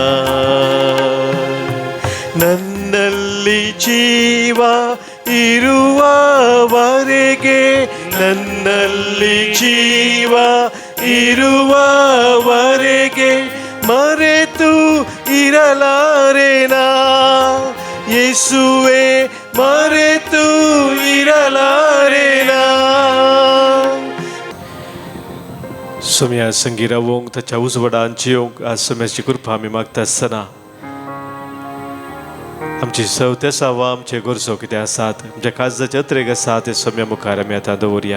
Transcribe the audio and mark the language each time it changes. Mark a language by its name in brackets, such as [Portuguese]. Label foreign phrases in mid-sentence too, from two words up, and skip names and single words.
[Kannada] ನನ್ನಲ್ಲಿ ಜೀವ ಇರುವವರೆಗೆ, ನನ್ನಲ್ಲಿ ಜೀವ ಇರುವವರೆಗೆ ಮರೆತು ಇರಲಾರೆನಾ ಯೇಸುವೇ, ಮರೆತು ಇರಲಾರೆನಾ. [Konkani] सम्या संगी रावूंक ताच्या उजवाडान जियोंक आज सम्याची कृपा आमी मागता आसतना आमची सवते सावा आमचे गरजो कितें आसात, आमच्या काळजाचे अत्रेक आसा ते सम्या मुखार आमी आतां दवरया.